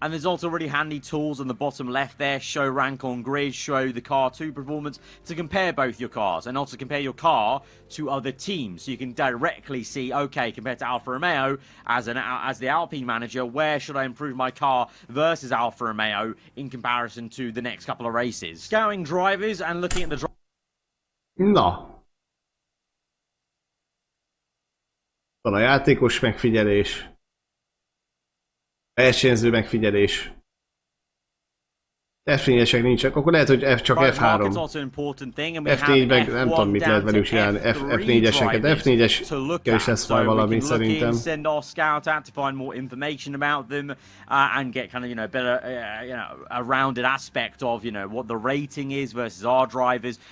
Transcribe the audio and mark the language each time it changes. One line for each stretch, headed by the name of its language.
English: And there's also really handy tools on the bottom left there, show rank on grid, show the car 2 performance, to compare both your cars and also compare your car to other teams. So you can directly see, okay, compared to Alfa Romeo, as the Alpine manager, where should I improve my car versus Alfa Romeo in comparison to the next couple of races. Scouting drivers and looking at the Na.
Hungarian: Van a játékos megfigyelés. Versenyző megfigyelés. F4-esek nincsenek, akkor lehet, hogy csak F3. F4-ben nem tudom, mit lehet velük csinálni. F4-eseket. F4-eskel is lesz majd valami szerintem.
English: Send our scout out to find more information about them and get kind of, better, a rounded aspect of, what the rating is versus our drivers.